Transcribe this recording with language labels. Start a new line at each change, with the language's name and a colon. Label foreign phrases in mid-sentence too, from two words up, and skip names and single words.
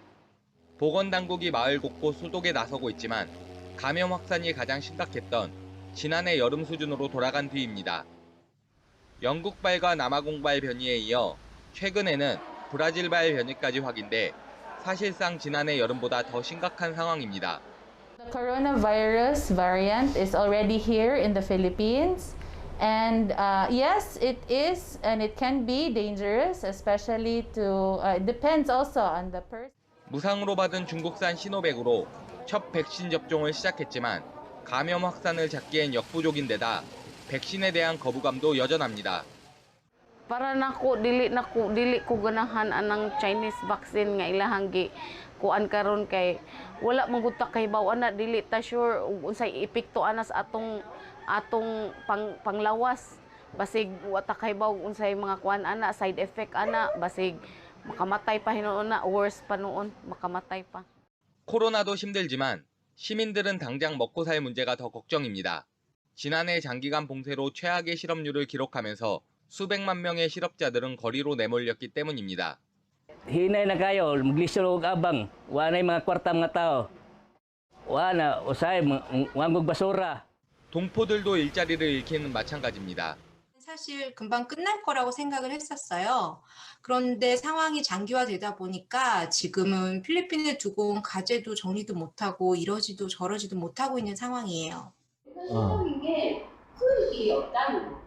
Korean: 보건당국이 마을 곳곳 소독에 나서고 있지만 감염 확산이 가장 심각했던 지난해 여름 수준으로 돌아간 뒤입니다. 영국발과 남아공발 변이에 이어 최근에는 브라질발 변이까지 확인돼 사실상 지난해 여름보다 더 심각한 상황입니다.
English: The coronavirus variant is already here in the Philippines. And yes, it is and it can be dangerous, especially it depends also on the person.
Korean: 무상으로 받은 중국산 시노백으로 첫 백신 접종을 시작했지만 감염 확산을 잡기엔 역부족인데다 백신에 대한 거부감도 여전합니다.
Cebuano: Para nako dili ko ganahan anang
English: Chinese vaccine
Cebuano: nga ilahang gi kuan karon kay wala man gud ta kahibaw ana dili ta sure unsay epekto ana sa atong panglawas basig wa ta kahibaw unsay mga kuan ana
English: side effect
Cebuano: ana basig makamatay pa hinuon na worse pa noon makamatay pa.
Korean: 코로나도 힘들지만 시민들은 당장 먹고 살 문제가 더 걱정입니다. 지난해 장기간 봉쇄로 최악의 실업률을 기록하면서 수백만 명의 실업자들은 거리로 내몰렸기 때문입니다.
Cebuano: Hinay na kayo, maglisod og abang. Wanay mga kwarta mga tao. Wana, usay, wangog basura.
Korean: 동포들도 일자리를 잃기는 마찬가지입니다. 사실 금방 끝날 거라고 생각을 했었어요. 그런데 상황이 장기화되다 보니까 지금은 필리핀에 두고 온 가재도 정리도 못하고 이러지도 저러지도 못하고 있는 상황이에요. 이게 수익이 없다는 거.